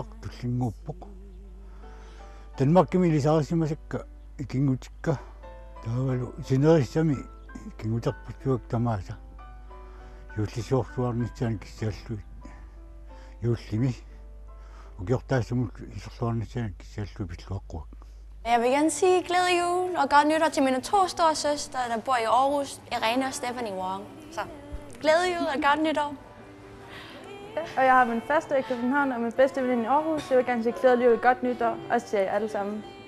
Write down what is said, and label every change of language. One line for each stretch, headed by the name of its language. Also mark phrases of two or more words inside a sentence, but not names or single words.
Kalaallisut: tullinguuppoq Danmarkimi lisarisimasakka ikingutikka taavalu sinerissami ikinguterputtuak tamaasa jullisuorsuarnitsaani kissaalluit juullimi ukiortaassumut isorluarnitsaani kissaallu pilluaqquak.
Danish: Jeg vil gerne sige glædelig jul og godt nytår til mine 2 store søstre, der bor i Aarhus, Irene og Stephanie Wong. Så glædelig jul og godt nytår. Og jeg har min faste i København og min bedste veninde i Aarhus. Jeg vil gerne sige glædelig jul og godt nytår, også til jer alle sammen.